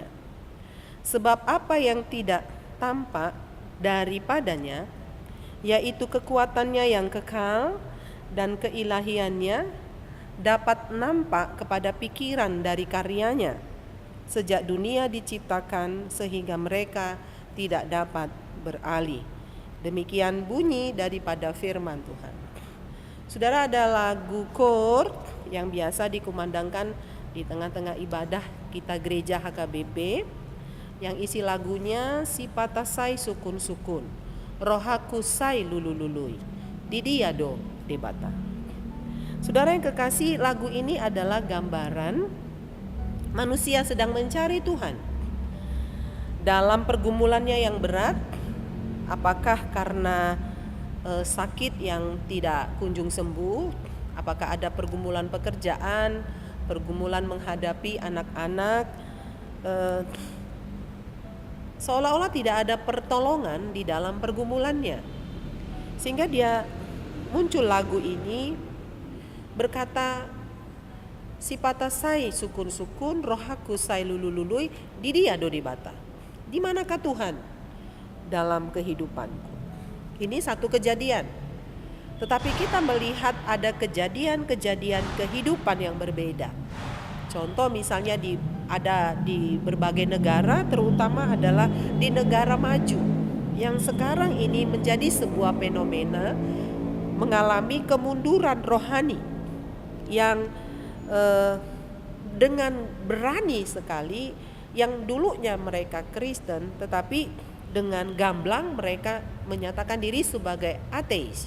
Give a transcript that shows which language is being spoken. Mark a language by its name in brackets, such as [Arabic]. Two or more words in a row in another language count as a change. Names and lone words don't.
[Indonesian] Sebab apa yang tidak tampak daripadanya, yaitu kekuatannya yang kekal dan keilahiannya, dapat nampak kepada pikiran dari karyanya, sejak dunia diciptakan sehingga mereka tidak dapat beralih. Demikian bunyi daripada firman Tuhan. Saudara, ada lagu kor yang biasa dikumandangkan di tengah-tengah ibadah kita gereja HKBP, yang isi lagunya [Batak Toba] sipatasai sukun-sukun, rohaku sai lulu-lului, didiado debata. [Indonesian] Saudara yang kekasih, lagu ini adalah gambaran manusia sedang mencari Tuhan dalam pergumulannya yang berat, apakah karena sakit yang tidak kunjung sembuh, apakah ada pergumulan pekerjaan, pergumulan menghadapi anak-anak, seolah-olah tidak ada pertolongan di dalam pergumulannya. Sehingga dia muncul lagu ini berkata, [Batak Toba] sipatasai sukun-sukun, rohaku sai lulu-lului, didiado dibata. [Indonesian] Di manakah Tuhan dalam kehidupanku? Ini satu kejadian. Tetapi kita melihat ada kejadian-kejadian kehidupan yang berbeda. Contoh misalnya ada di berbagai negara, terutama adalah di negara maju, yang sekarang ini menjadi sebuah fenomena mengalami kemunduran rohani yang dengan berani sekali, yang dulunya mereka Kristen tetapi dengan gamblang mereka menyatakan diri sebagai ateis.